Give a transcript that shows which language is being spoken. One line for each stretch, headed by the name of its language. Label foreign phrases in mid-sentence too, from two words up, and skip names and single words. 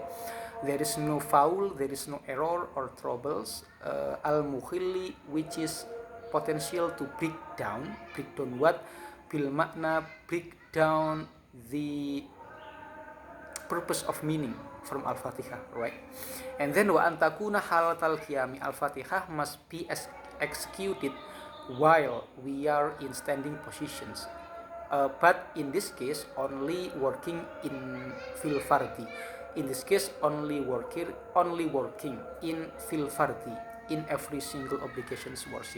English: There is no foul, there is no error or troubles. Al-mukhilli, which is potential to break down what?
Arabic: بالمعنى,
English: break down the purpose of meaning from Al-Fatihah, right? And then
Arabic: وأن تكون حالة القيام,
English: Al-Fatihah must be executed while we are in standing positions. But in this case, only working in
Arabic: في الفرض.
English: In this case, only working in
Arabic: في الفرض,
English: in every single obligations worship.